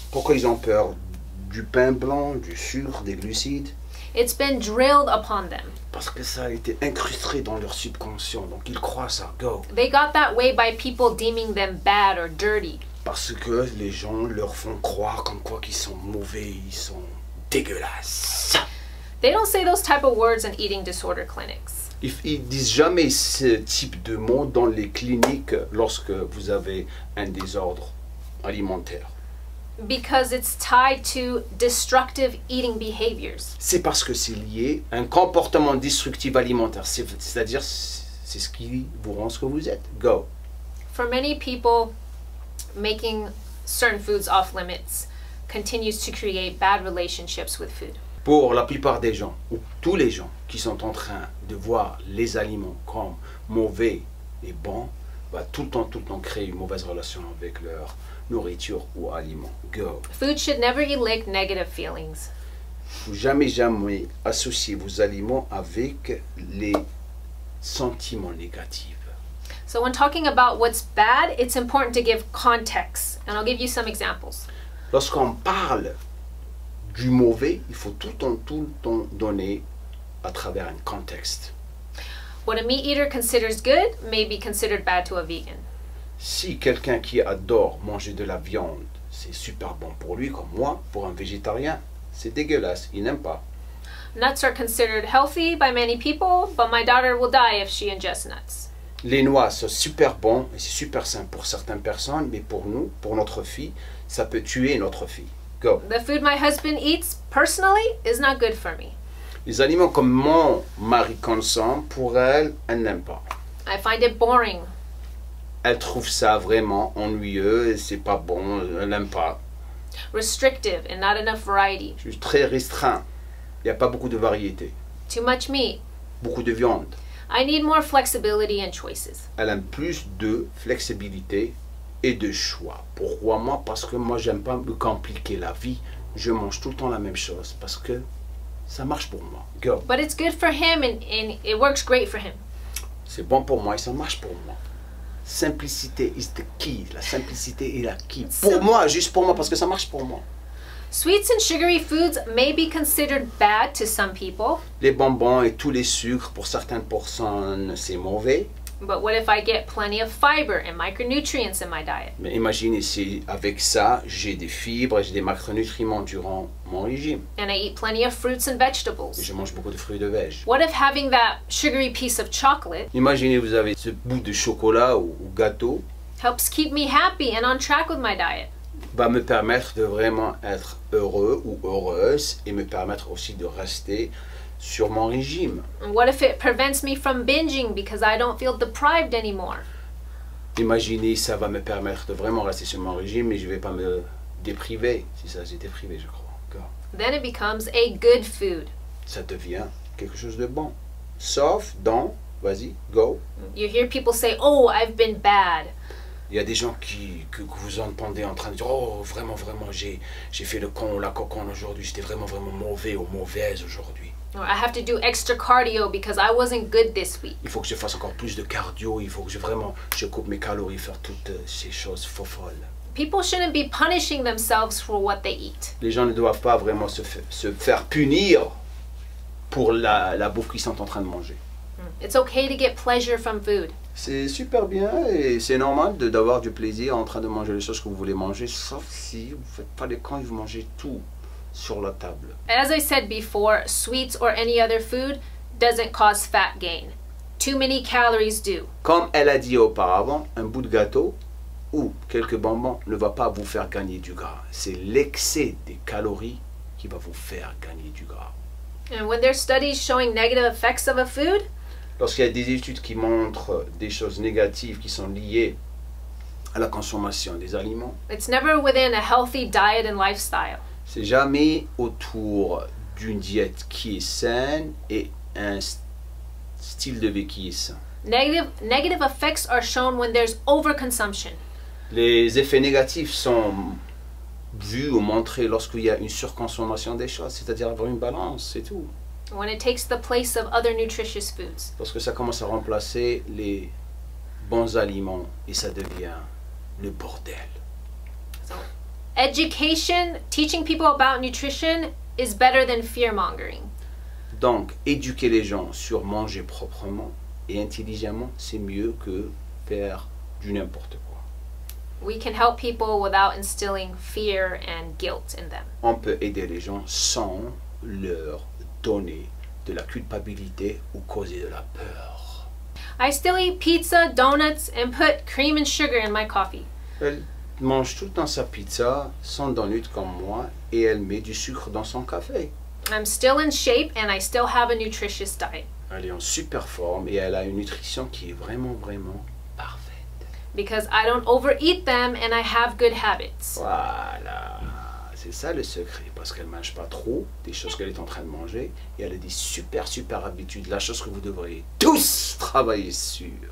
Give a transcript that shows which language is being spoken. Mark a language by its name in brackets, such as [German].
[French] pourquoi ils ont peur du pain blanc, du sucre, des glucides. [English] It's been drilled upon them. [French] Parce que ça a été incrusté dans leur subconscient, donc ils croient ça. [English] Go! They got that way by people deeming them bad or dirty. [French] Parce que les gens leur font croire comme quoi qu'ils sont mauvais, ils sont dégueulasses. [English] They don't say those type of words in eating disorder clinics. [French] Ils disent jamais ce type de mots dans les cliniques lorsque vous avez un désordre alimentaire. [English] Because it's tied to destructive eating behaviors. [French] C'est parce que c'est lié à un comportement destructif alimentaire. C'est-à-dire, c'est ce qui vous rend ce que vous êtes. [English] Go! For many people, making certain foods off limits continues to create bad relationships with food. [French] Pour la plupart des gens, ou tous les gens qui sont en train de voir les aliments comme mauvais et bons, va tout le temps créer une mauvaise relation avec leur nourriture ou aliments. [English] Go! Food should never elicit negative feelings. [French] Faut jamais associer vos aliments avec les sentiments négatifs. [English] So when talking about what's bad, it's important to give context. And I'll give you some examples. [French] Lorsqu'on parle du mauvais, il faut tout le temps donner à travers un contexte. [English] What a meat eater considers good may be considered bad to a vegan. [French] Si quelqu'un qui adore manger de la viande, c'est super bon pour lui, comme moi, pour un végétarien, c'est dégueulasse, il n'aime pas. [English] Nuts are considered healthy by many people, but my daughter will die if she ingests nuts. [French] Les noix sont super bons et c'est super sain pour certaines personnes, mais pour nous, pour notre fille, ça peut tuer notre fille. [English] Go. The food my husband eats, personally, is not good for me. [French] Les aliments comme mon mari consomme, pour elle, elle n'aime pas. [English] I find it boring. [French] Elle trouve ça vraiment ennuyeux et c'est pas bon, elle n'aime pas. [English] Restrictive and not enough variety. [French] Je suis très restreint. Il n'y a pas beaucoup de variété. [English] Too much meat. [French] Beaucoup de viande. [English] I need more flexibility and choices. [French] Elle aime plus de flexibilité et de choix. Pourquoi moi? Parce que moi, j'aime pas me compliquer la vie. Je mange tout le temps la même chose parce que ça marche pour moi. [English] Go. But it's good for him and it works great for him. [French] C'est bon pour moi et ça marche pour moi. Simplicité [English] is the key. [French] La simplicité est la key. Pour moi, juste pour moi, parce que ça marche pour moi. [English] Sweets and sugary foods may be considered bad to some people. [French] Les bonbons et tous les sucres, pour certaines personnes, c'est mauvais. [English] But what if I get plenty of fiber and micronutrients in my diet? [French] Mais imaginez si avec ça, j'ai des fibres et j'ai des macronutriments durant mon régime. [English] And I eat plenty of fruits and [French] Et [English] vegetables. [French] je mange beaucoup de fruits et de veg. [English] What if having that sugary piece of chocolate [French] Imaginez vous avez ce bout de chocolat ou gâteau [English] helps keep me happy and on track with my diet? [French] va me permettre de vraiment être heureux ou heureuse et me permettre aussi de rester sur mon régime. [English] And what if it prevents me from binging because I don't feel deprived anymore? [French] Imaginez ça va me permettre de vraiment rester sur mon régime et je ne vais pas me dépriver. Si ça j'ai déprivé, je crois. [English] Then it becomes a good food. [French] Ça devient quelque chose de bon. Sauf dans, vas-y, go. [English] You hear people say, "Oh, I've been bad." [French] Il y a des gens que vous entendez en train de dire « Oh, vraiment, j'ai fait le con ou la coconne aujourd'hui, j'étais vraiment mauvais ou mauvaise aujourd'hui. [English] Or I have to do extra cardio because I wasn't good this week." [French] Il faut que je fasse encore plus de cardio, il faut que je coupe mes calories, faire toutes ces choses folles. » [English] People shouldn't be punishing themselves for what they eat. [French] Les gens ne doivent pas vraiment se faire punir pour la bouffe qu'ils sont en train de manger. [English] It's okay to get pleasure from food. [French] C'est super bien et c'est normal d'avoir du plaisir en train de manger les choses que vous voulez manger, sauf si vous ne faites pas les cons et vous mangez tout sur la table. [English] As I said before, sweets or any other food doesn't cause fat gain. Too many calories do. [French] Comme elle a dit auparavant, un bout de gâteau ou quelques bonbons ne va pas vous faire gagner du gras. C'est l'excès des calories qui va vous faire gagner du gras. [English] And when there's studies showing negative effects of a food, [French] lorsqu'il y a des études qui montrent des choses négatives qui sont liées à la consommation des aliments, [English] it's never within a healthy diet and lifestyle. [French] c'est jamais autour d'une diète qui est saine et un style de vie qui est sain. [English] Negative effects are shown when there's overconsumption. [French] Les effets négatifs sont vus ou montrés lorsqu'il y a une surconsommation des choses, c'est-à-dire avoir une balance, c'est tout. [English] When it takes the place of other nutritious foods. [French] Parce que ça commence à remplacer les bons aliments et ça devient le bordel. [English] So, education, teaching people about nutrition is better than fear-mongering. [French] Donc, éduquer les gens sur manger proprement et intelligemment, c'est mieux que faire du n'importe quoi. [English] We can help people without instilling fear and guilt in them. [French] On peut aider les gens sans leur donner de la culpabilité ou causer de la peur. [English] I still eat pizza, donuts, and put cream and sugar in my coffee. [French] Elle mange tout le temps sa pizza, sans donut comme moi, et elle met du sucre dans son café. [English] I'm still in shape and I still have a nutritious diet. [French] Elle est en super forme et elle a une nutrition qui est vraiment parfaite. [English] Because I don't overeat them and I have good habits. [French] Voilà, c'est ça le secret, parce qu'elle ne mange pas trop des choses qu'elle est en train de manger et elle a des super habitudes, la chose que vous devriez tous travailler sur.